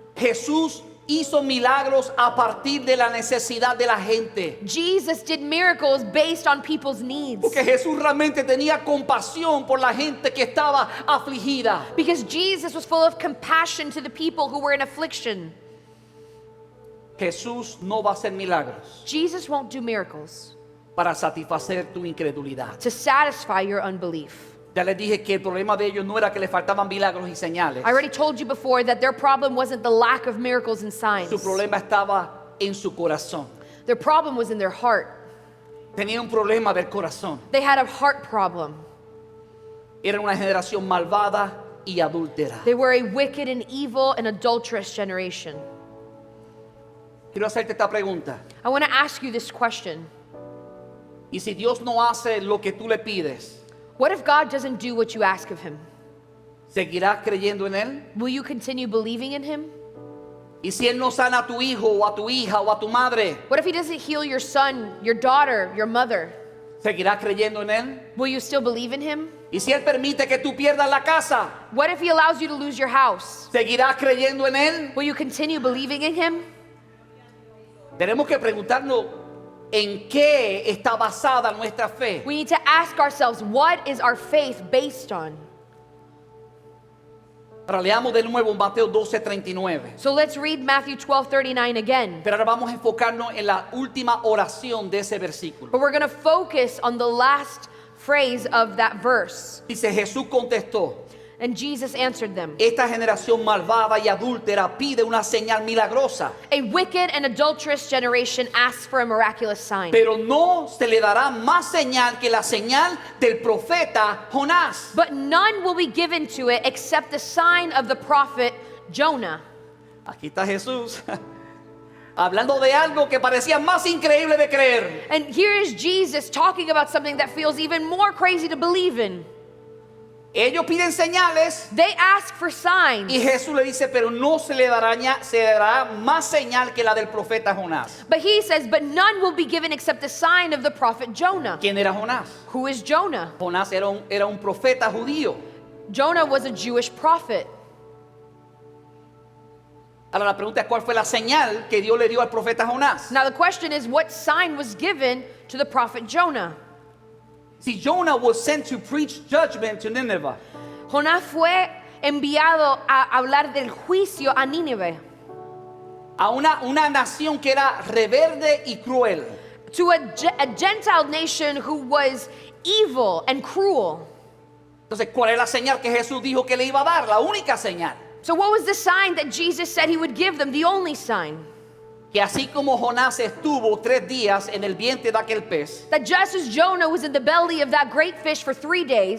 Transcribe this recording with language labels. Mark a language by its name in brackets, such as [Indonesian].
[Spanish] Jesús hizo milagros a partir de la necesidad de la gente. [English] Jesus did miracles based on people's needs. [Spanish] Porque Jesús realmente tenía compasión por la gente que estaba afligida. [English] Because Jesus was full of compassion to the people who were in affliction. [Spanish] Jesús no va a hacer milagros [English] Jesus won't do miracles [Spanish] para satisfacer tu incredulidad. [English] to satisfy your unbelief. [Spanish] Ya les dije que el problema de ellos no era que les faltaban milagros y señales. [English] I already told you before that their problem wasn't the lack of miracles and signs. [Spanish] Su problema estaba en su corazón. [English] Their problem was in their heart. [Spanish] Tenía un problema del corazón. [English] They had a heart problem. [Spanish] Era una generación malvada y adúltera. [English] They were a wicked and evil and adulterous generation. [Spanish] Quiero hacerte esta pregunta. [English] I want to ask you this question. [Spanish] ¿Y si Dios no hace lo que tú le pides, [English] What if God doesn't do what you ask of him? [Spanish] seguirás creyendo en Él? [English] Will you continue believing in him? [Spanish] ¿Y si Él no sana a tu hijo o a tu hija o a tu madre, [English] What if he doesn't heal your son, your daughter, your mother? [Spanish] seguirás creyendo en Él? [English] Will you still believe in him? [Spanish] ¿Y si Él permite que tú pierdas la casa, [English] What if he allows you to lose your house? [Spanish] seguirás creyendo en Él? [English] Will you continue believing in him? [Spanish] Tenemos que preguntarnos en qué está basada nuestra fe. [English] We need to ask ourselves, what is our faith based on? [Spanish] Ahora leamos de nuevo Mateo 12:39. [English] So let's read Matthew 12:39 again. [Spanish] Pero ahora vamos a enfocarnos en la última oración de ese versículo. [English] But we're going to focus on the last phrase of that verse. [Spanish] Dice: Jesús contestó: [English] And Jesus answered them. [Spanish] esta generación malvada y adúltera pide una señal milagrosa, [English] A wicked and adulterous generation asks for a miraculous sign. [Spanish] pero no se le dará más señal que la señal del profeta Jonás. [English] But none will be given to it except the sign of the prophet Jonah. [Spanish] Aquí está Jesús hablando de algo que parecía más increíble de creer. [English] And here is Jesus talking about something that feels even more crazy to believe in. [Spanish] Ellos piden señales [English] They ask for signs. [Spanish] y Jesús le dice: pero no se le dará más señal que la del profeta Jonás. [English] But he says, but none will be given except the sign of the prophet Jonah. [Spanish] ¿Quién era Jonás? [English] Who is Jonah? [Spanish] Jonás era un profeta judío. [English] Jonah was a Jewish prophet. [Spanish] Ahora la pregunta es: ¿cuál fue la señal que Dios le dio al profeta Jonás? [English] Now the question is, what sign was given to the prophet Jonah? Si Jonah was sent to preach judgment to Nineveh, [Spanish] Jonás fue enviado a hablar del juicio a Nínive, a una nación que era rebelde y cruel. [English] to a Gentile nation who was evil and cruel. [Spanish] Entonces, ¿cuál es la señal que Jesús dijo que le iba a dar? La única señal. [English] So what was the sign that Jesus said he would give them? The only sign. [Spanish] que así como Jonás estuvo 3 días en el vientre de aquel pez, [English] that just as Jonah was in the belly of that great fish for 3 days,